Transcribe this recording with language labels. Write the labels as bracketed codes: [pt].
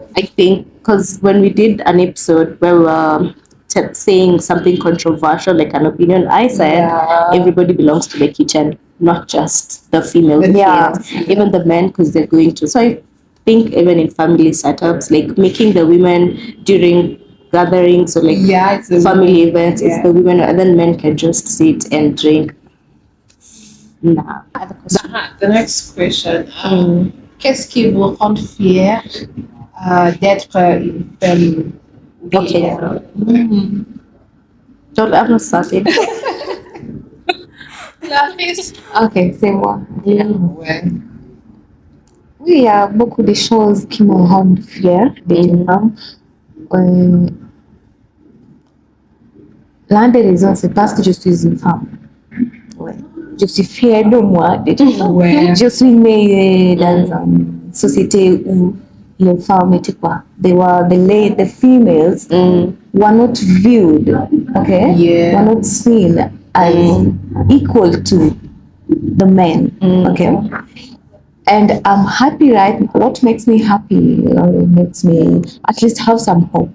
[en] I think because when we did an episode where we were saying something controversial, like an opinion, I said everybody belongs to the kitchen, not just the female. Even the men, because they're going to. So I think even in family setups, like making the women during gatherings or like it's the family events, it's the women, and then men can just sit and drink. Nah. The next question. [fr] Qu'est-ce qui vous rend fier d'être une femme? [en] Okay. Don't ever started. [fr] Ok, c'est moi. Ouais. Oui, il y a beaucoup de choses qui me rendent fière d'être une femme. L'un des raisons, c'est parce que je suis une femme. Ouais. Je suis fière de moi d'être une femme. Je suis née dans une société où les femmes étaient quoi? [en] The females were not viewed, okay? Were not seen as equal to the men, okay? And I'm happy, right? What makes me happy, makes me at least have some hope.